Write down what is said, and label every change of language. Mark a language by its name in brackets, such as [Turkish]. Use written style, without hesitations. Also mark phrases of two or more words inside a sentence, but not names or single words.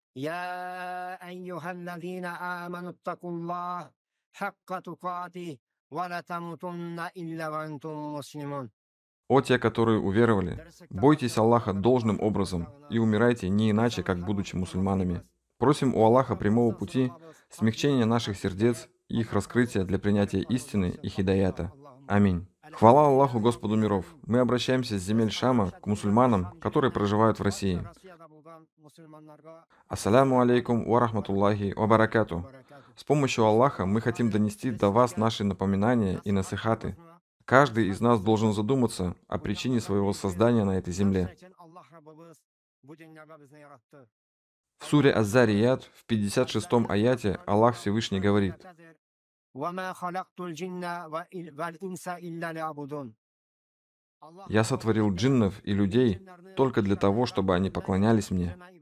[Russian] О те, которые уверовали, бойтесь Аллаха должным образом и умирайте не иначе, как будучи мусульманами. Просим у Аллаха прямого пути, смягчения наших сердец и их раскрытия для принятия истины и хидаята. Аминь. Хвала Аллаху, Господу миров. Мы обращаемся с земель Шама к мусульманам, которые проживают в России. [Arabic] السلام عليكم ورحمة الله وبركاته. [Russian] С помощью Аллаха мы хотим донести до вас наши напоминания и насихаты. Каждый из нас должен задуматься о причине своего создания на этой земле. В суре Аз-Зарият в 56-м аяте Аллах Всевышний говорит: «Я сотворил джиннов и людей только для того, чтобы они поклонялись мне».